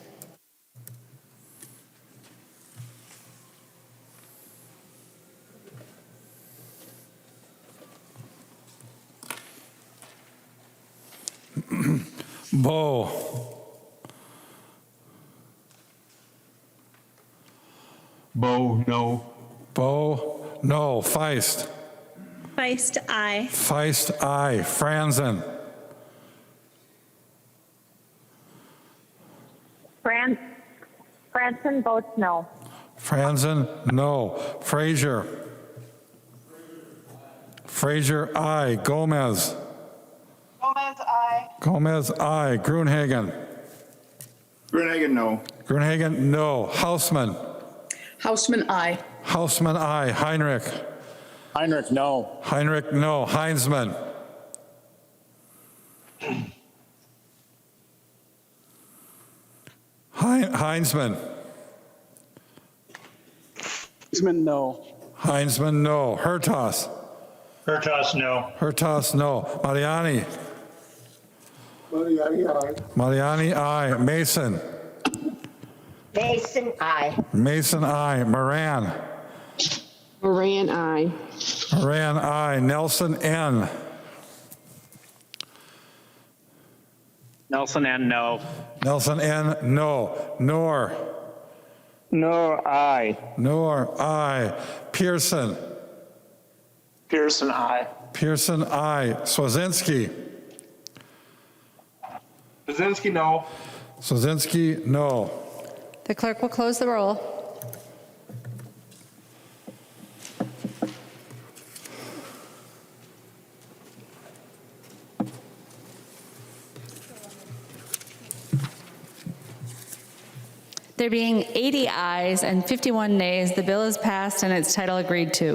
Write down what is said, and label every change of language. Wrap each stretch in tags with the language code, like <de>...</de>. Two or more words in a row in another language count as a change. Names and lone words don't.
<en>Bo. Bo, no. Bo, no. Feist. Feist, aye. Feist, aye. Franzen. Franzen votes no. Franzen, no. Frazier. Frazier, aye. Gomez. Gomez, aye. Gomez, aye. Gruenhagen. Gruenhagen, no. Gruenhagen, no. Hausman. Hausman, aye. Hausman, aye. Heinrich. Heinrich, no. Heinrich, no. Heinzman. Heinzman. Heinzman, no. Heinzman, no. Hertas. Hertas, no. Hertas, no. Mariani. Mariani, aye. Mariani, aye. Mason. Mason, aye. Mason, aye. Moran. Moran, aye. Moran, aye. Nelson, N. Nelson and no. Nelson, N. No. Noor. Nor, aye. Noor, aye. Pearson. Pearson, aye. Pearson, aye. Swazinski. Bazinski, no. Swazinski, no. The clerk will close the roll. There being 80 ayes and 51 nays, the bill is passed and its title agreed to.</en>